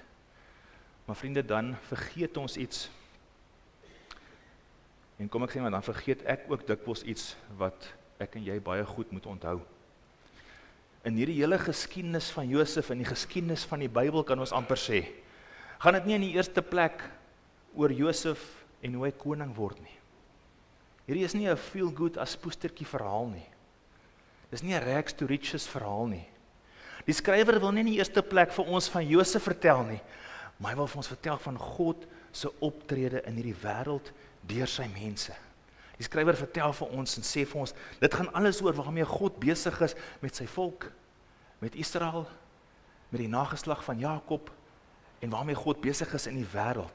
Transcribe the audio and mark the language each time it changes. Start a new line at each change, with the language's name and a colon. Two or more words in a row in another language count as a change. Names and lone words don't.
Afrikaans: Maar vriende, dan vergeet ons iets En kom ek sê, maar dan vergeet ek ook dikwels iets wat ek en jy baie goed moet onthou. In hierdie hele geskiedenis van Josef en die geskiedenis van die Bybel kan ons amper sê, gaan dit nie in die eerste plek oor Josef en hoe hy koning word nie. Hierdie is nie 'n
English: feel good
Afrikaans: as poestertjie verhaal nie. Dis nie 'n
English: rags to riches
Afrikaans: verhaal nie. Die skrywer wil nie in die eerste plek vir ons van Josef vertel nie, maar hy wil vir ons vertel van God se optrede in hierdie wêreld deur sy mense. Die skrywer vertel vir ons en sê vir ons, dit gaan alles oor waarmee God besig is met sy volk, met Israel, met die nageslag van Jakob, en waarmee God besig is in die wêreld.